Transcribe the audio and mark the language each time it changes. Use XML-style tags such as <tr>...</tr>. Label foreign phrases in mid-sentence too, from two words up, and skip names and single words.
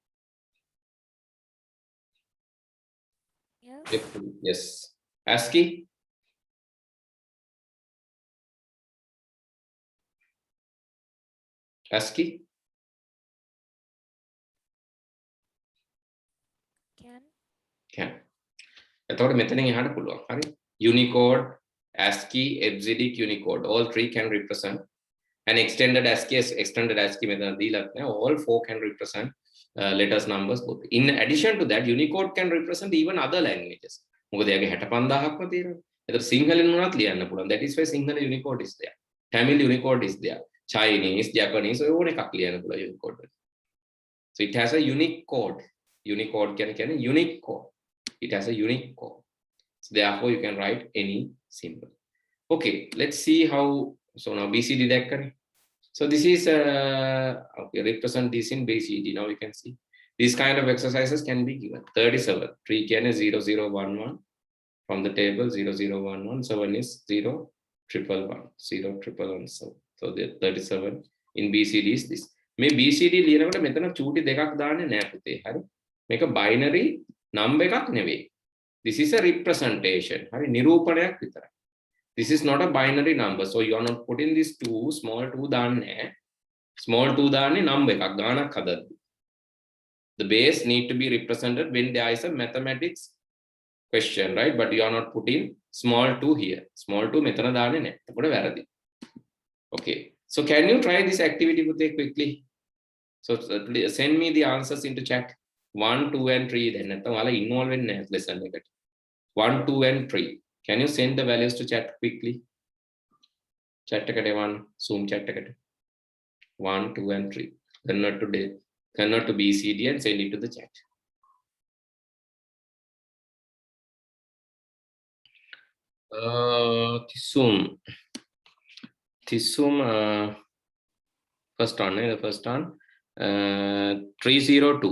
<en>Yes. Ebcdic, yes. ASCII. ASCII. Can. Can.</en> <si>එතකොට මෙතනින් එහාට පුළුවන්. හරි.</si> <en>Unicode, ASCII, Ebcdic, Unicode. All three can represent. And extended ASCII</en> <si>මෙතන දීලා නැහැ.</si> <en>All four can represent letters, numbers both. In addition to that, Unicode can represent even other languages.</en> <si>මොකද එයාගේ 65000ක්ම තියෙනවා. එතකොට සිංහලෙන් උනත් ලියන්න පුළුවන්.</si> <en>That is why Sinhala Unicode is there. Tamil Unicode is there. Chinese, Japanese,</en> <si>ඔය ඕන එකක් ලියන්න පුළුවන් Unicode වලින්.</si> <en>So it has a unique code. Unicode කියන්නේ unique code. It has a unique code. So therefore you can write any symbol. Okay, let's see how. So now BCD දැක්කනේ. So this is okay, represent this in BCD. Now you can see these kind of exercises can be given. 37 3 කියන්නේ 0011 from the table 0011. 7 is 0111 0111. So the 37 in BCD is this.</en> <si>මේ BCD ලියනකොට මෙතන චූටි දෙකක් දාන්නේ නෑ පුතේ. හරි. මේක binary number එකක් නෙවෙයි.</si> <en>This is a representation.</en> <si>හරි නිරූපණයක් විතරයි.</si> <en>This is not a binary number. So you are not putting this 2 small 2 දාන්නේ.</en> <si>Small 2 දාන්නේ number එකක් ගානක් හදද්දි.</si> <en>The base need to be represented when there is a mathematics question, right? But you are not putting small 2 here.</en> <si>Small 2 මෙතන දාන්නේ නැහැ. එතකොට වැරදි.</si> <en>Okay. So can you try this activity quickly? So send me the answers into chat. 1, 2 and 3 then.</en> <si>නැත්නම් ඔයාලා involve වෙන්නේ නැහැ lesson එකට.</si> <en>1, 2 and 3. Can you send the values to chat quickly?</en> <si>Chat එකට 1 Zoom chat එකට.</si> <en>1, 2 and 3. Convert to BCD and send it to the chat. Thisum first one, the first one 302.</en>